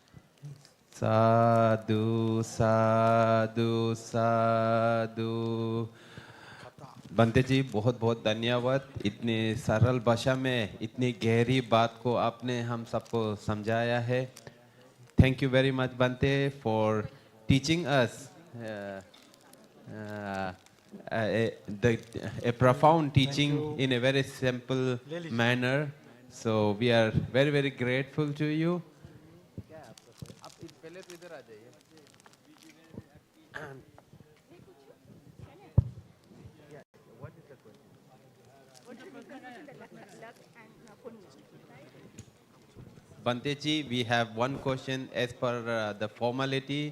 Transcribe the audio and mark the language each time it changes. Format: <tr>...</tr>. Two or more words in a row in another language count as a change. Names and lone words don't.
<pi>साधु साधु साधु।</pi> <hi>बंते जी बहुत बहुत धन्यवाद। इतनी सरल भाषा में इतनी गहरी बात को आपने हम सबको समझाया है।</hi> <en>Thank you very much Bante for teaching us a profound teaching in a very simple manner. So we are very very grateful to you. Bante ji, we have one question as per the formality.</en>